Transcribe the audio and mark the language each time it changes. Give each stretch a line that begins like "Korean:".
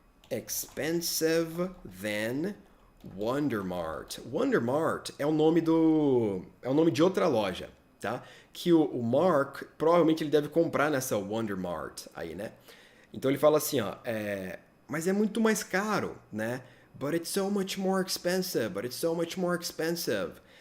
English: Expensive than Wondermart.
Portuguese: Wondermart é o nome de outra loja, tá? Que o Mark provavelmente ele deve comprar nessa Wondermart aí, né? Então ele fala assim, ó, mas é muito mais caro, né?
English: But it's so much more expensive. But it's so much more expensive.